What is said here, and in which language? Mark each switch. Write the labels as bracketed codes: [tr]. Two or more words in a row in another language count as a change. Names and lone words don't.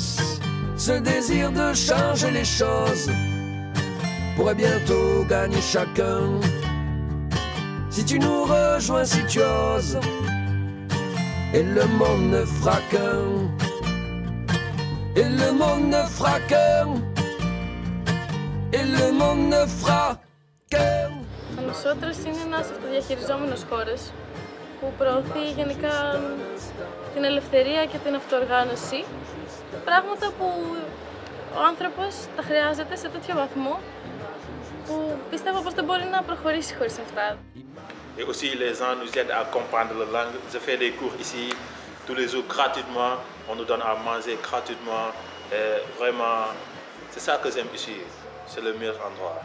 [fr] Ce désir de changer les choses pourrait bientôt gagner chacun. Si tu nous rejoins, si tu oses, et le monde ne fera qu'un. Et le monde ne fera qu'un. Et le monde ne fera qu'un. [el] Ο Νοσότρας είναι ένας αυτοδιαχειριζόμενος χώρος που προωθεί γενικά την ελευθερία και την αυτοοργάνωση, πράγματα που ο άνθρωπος τα χρειάζεται σε τέτοιο βαθμό που πιστεύω πως δεν μπορεί να προχωρήσει χωρίς αυτά. [fr] Et aussi les gens nous aident à comprendre la langue. Je fais des cours ici tous les jours gratuitement. On nous donne à manger gratuitement. Et vraiment, c'est ça que j'aime ici. C'est le meilleur endroit.